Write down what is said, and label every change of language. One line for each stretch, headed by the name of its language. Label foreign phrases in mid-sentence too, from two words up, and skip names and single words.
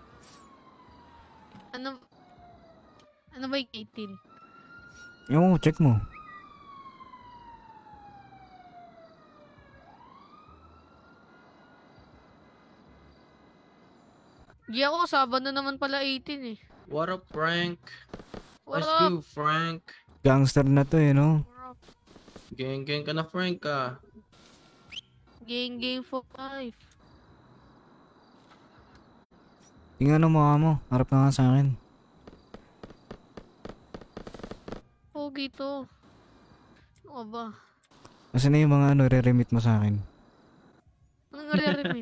Filipino: Ano ba yung 18? Yung check mo. Di ako, Sabado naman pala 18 eh.
English: What up, Frank? What Let's up? go, Frank.
Filipino: Gangster na to no? Gang ka na, Frank
English: Gang for life.
Filipino: Tingnan mo mukha mo, harap ka nga sa akin. Pogi to. Ano ka ba? Kasi na yung mga re-remit mo sa akin. Anong nare-remit?